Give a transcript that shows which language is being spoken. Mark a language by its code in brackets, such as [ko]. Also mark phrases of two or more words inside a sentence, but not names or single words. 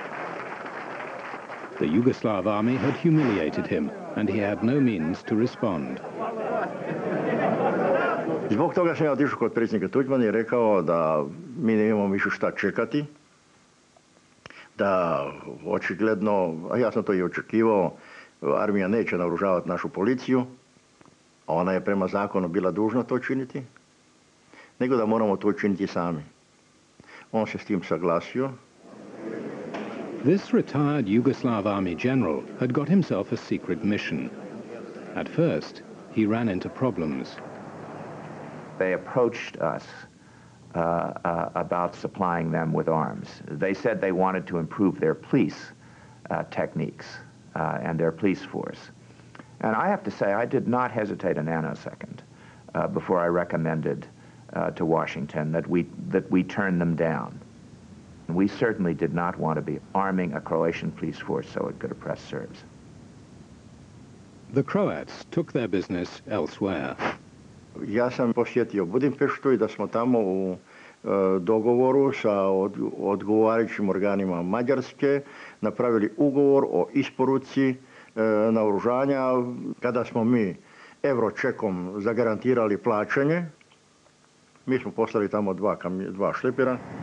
[en] The Yugoslav army had humiliated him, and he had no means to respond. [hr] Zbog toga sam ja otišao kod predsjednika Tuđmana i rekao da mi ne imamo više šta čekati, da očigledno, a ja sam to i očekivao, armija neće naoružavati našu policiju, a ona je prema zakonu bila dužna to činiti, nego da moramo to učiniti sami. On se s tim saglasio. [en] This retired Yugoslav army general had got himself a secret mission. At first, he ran into problems. They approached us about supplying them with arms. They said they wanted to improve their police techniques and their police force. And I have to say, I did not hesitate a nanosecond before I recommended to Washington that we turn them down. We certainly did not want to be arming a Croatian police force so it could oppress Serbs. The Croats took their business elsewhere. [hr] Ja sam posjetio Budimpeštu i da smo tamo u dogovoru sa odgovarajućim organima Mađarske napravili ugovor o isporuci naoružanja. Kada smo mi euročekom zagarantirali plaćanje, mi smo poslali tamo dva šlepera.